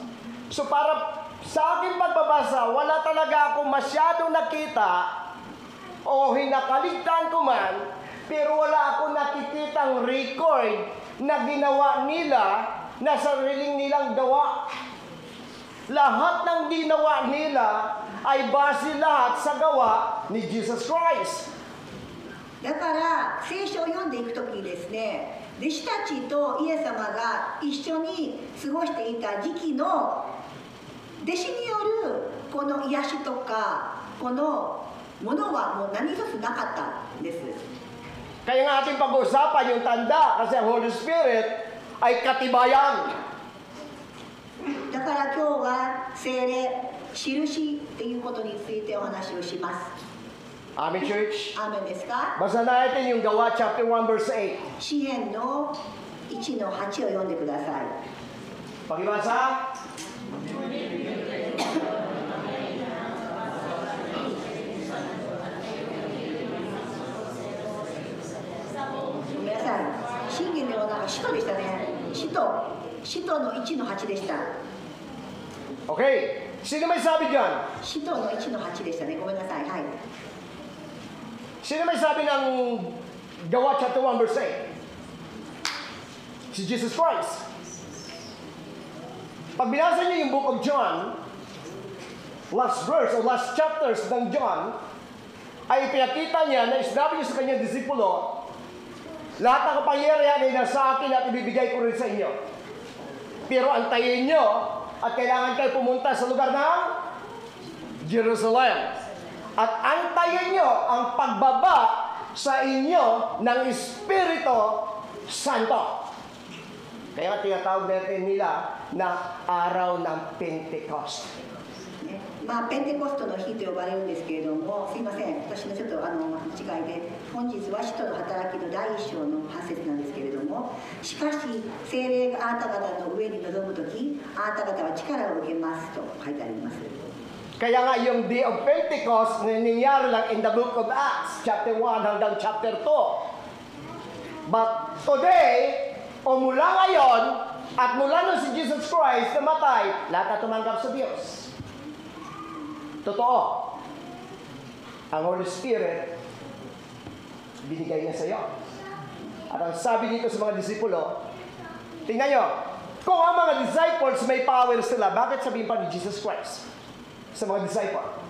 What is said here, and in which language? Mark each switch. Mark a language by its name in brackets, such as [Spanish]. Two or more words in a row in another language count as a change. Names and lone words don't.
[Filipino] So para sa aking pagbabasa, wala talaga akong masyadong nakita o hinakaligtan ko man, pero wala akong nakikitang record na ginawa nila na sariling nilang gawa. Lahat ng ginawa nila ay base lahat sa gawa ni Jesus Christ. [Japanese] だから聖書を読んでいくときにですね、弟子たちとイエス様が一緒に過ごしていた時期の弟子によるこの癒しとかこのものはもう何一つなかったんです。 [Filipino] Kaya nga ating pag-uusapan yung tanda kasi ang [English] Holy Spirit [Filipino] ay katibayan. [Japanese] だから今日は聖霊、印っていうことについてお話をします。 [English] Amen, church? [Japanese] アーメンですか？ [Filipino] Basa natin yung Gawa [English] chapter 1 verse 8. [Japanese] 詩篇の1の8を読んでください。 [Filipino] Pakibasa. [Japanese] Minasan, 信玄ではなんか使徒でしたね。使徒の1の8でした。 [Filipino] Okay. Sino may sabi dyan? [Japanese] 使徒の1の8でしたね。ごめんなさい。はい。 [Filipino] Sino may sabi ng Gawa [English] chapter 1 verse 8? [Filipino] Si Jesus Christ. Pag binasa niyo yung [English] book of John, last verse or last chapters [Filipino] ng John, ay pinakita niya na sinabi niya sa kanyang disipulo, lahat ng kapangyarihan ay nasa akin at ibibigay ko rin sa inyo. Pero antayin niyo at kailangan kayo pumunta sa lugar ng Jerusalem. At antayin niyo ang pagbaba sa inyo ng Espiritu Santo. Kaya nga tinatawag natin nila na araw ng Pentecost. [Japanese] まあ、ペンテコストの日と呼ばれるんですけれども、すいません、私のちょっと間違いで、本日は使徒の働きの第1章の8節なんですけれども、しかし、聖霊があなた方の上に臨むとき、あなた方は力を受けますと書いてあります。 [Filipino] Kaya nga yung Day of Pentecost na nangyari lang [English] in the book of Acts, chapter 1 [Filipino] hanggang chapter 2. [English] But today, [Filipino] o mula ngayon, at mula nung si Jesus Christ namatay, lahat na tumanggap sa Diyos. Totoo. Ang [English] Holy Spirit, [Filipino] binigay niya sa iyo. At ang sabi dito sa mga disipulo, tingnan nyo, kung ang mga disciples may power sila, bakit sabihin pa ni Jesus Christ sa mga disciple?